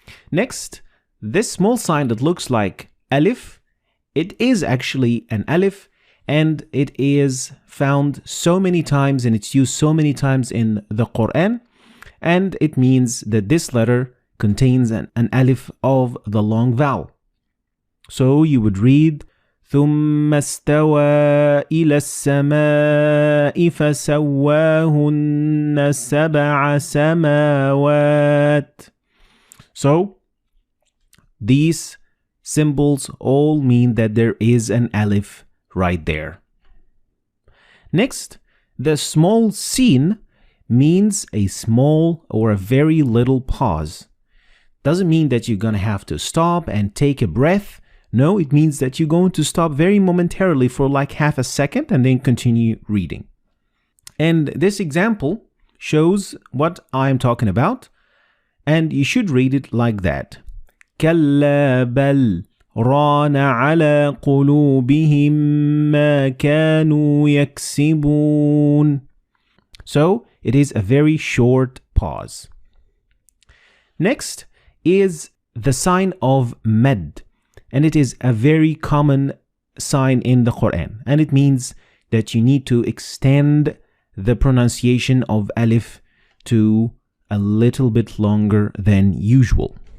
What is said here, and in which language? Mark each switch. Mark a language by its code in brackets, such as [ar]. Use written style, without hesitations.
[en] Next, this small sign that looks like alif, it is actually an alif, and it is found so many times and it's used so many times in the Quran, and it means that this letter contains an alif of the long vowel. So you would read [ar] ثُمَّ اسْتَوَى إِلَى السَّمَاءِ فَسَوَّاهُنَّ سَبْعَ سَمَاوَاتٍ. [en] So these symbols all mean that there is an alif right there. Next, the small sin means a small or a very little pause. Doesn't mean that you're going to have to stop and take a breath. No, it means that you're going to stop very momentarily for like half a second and then continue reading. And this example shows what I'm talking about. And you should read it like that. [ar] كلا بل ران على قلوبهم ما كانوا يكسبون. [en] So it is a very short pause. Next is the sign of mad, and it is a very common sign in the Quran, and it means that you need to extend the pronunciation of alif to a little bit longer than usual.